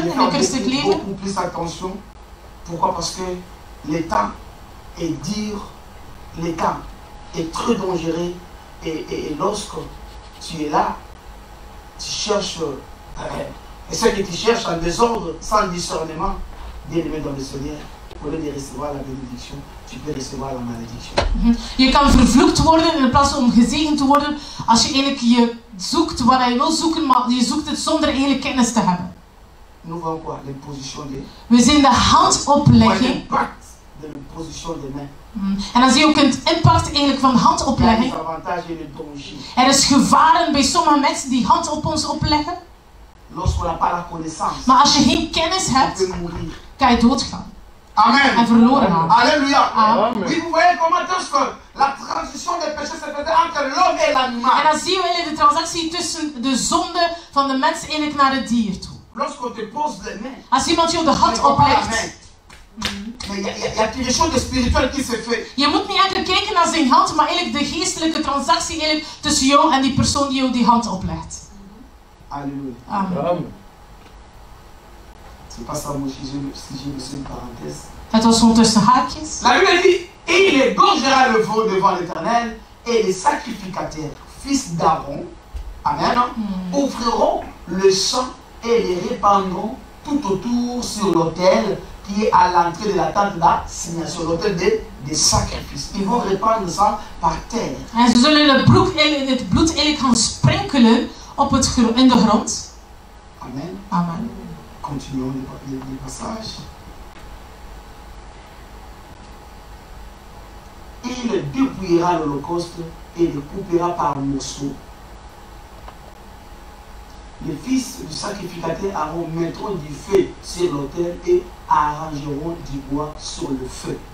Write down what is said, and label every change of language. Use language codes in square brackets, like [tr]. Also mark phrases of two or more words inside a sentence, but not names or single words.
[fr] de [nl] in het christelijk [fr] faire [nl] leven. [fr] beaucoup plus attention. Pourquoi? Parce que l'état est dur, l'état est très dangereux et lorsque tu es là, tu cherches, et ceux que tu cherches en désordre, sans discernement, bien aimé dans le Seigneur, au lieu de recevoir la bénédiction, tu peux recevoir la malédiction. [nl] Je kan vervloekt worden in plaats van gezegend te worden als je eigenlijk je zoekt wat je wil zoeken, maar je zoekt het zonder eigenlijk kennis te hebben. [fr] Nous voyons quoi? L'imposition des... [nl] We zien de handoplegging. [fr] L'impact de l'imposition des mains. [nl] En dan zie je ook het impact eigenlijk van [fr] Il y a des [nl] handoplegging. [fr] avantages et des dangers. [nl] Er is gevaren bij sommige mensen die hand op ons opleggen. [fr] Lorsqu'on n'a pas la connaissance, [nl] Maar als je geen kennis [fr] on [nl] hebt, [fr] peut mourir. [nl] kan je doodgaan. Amen. En verloren gaan. [fr] Alléluia. Amen. Oui, vous voyez comment est-ce que la transition des péchés se faisait entre l'homme et [nl] En [fr] l'animal. [nl] dan zien we eigenlijk de transactie tussen de zonde van de mens eigenlijk naar het dier toe. [fr] Lorsqu'on te pose les mains, [nl] Als iemand je op de [fr] tu [nl] hand [fr] ne vois pas la [nl] oplegt, [fr] main. Mais il y a quelque chose de spirituel qui se fait. [nl] je moet niet enkel kijken naar zijn hand, maar eigenlijk de geestelijke transactie eigenlijk tussen jou en die persoon die jou die hand oplegt. [fr] Alléluia. Amen. C'est pas ça, moi, si je me suis une parenthèse. [nl] Het was gewoon tussen haakjes. [fr] La Bible dit, et il égorgera le veau devant l'Éternel, et les sacrificateurs, fils d'Aaron, amen, offriront le sang et les répandront tout autour sur l'autel qui est à l'entrée de la tente d'assignation, l'autel des sacrifices. Ils vont répandre ça par terre. [nl] En ze zullen het bloed eigenlijk gaan sprenkelen op in de grond. [fr] Amen. Amen. Continuons les passages. Il dépouillera l'holocauste et les coupera par morceaux. Les fils du sacrificateur Aaron mettront du feu sur l'autel et arrangeront du bois sur le feu.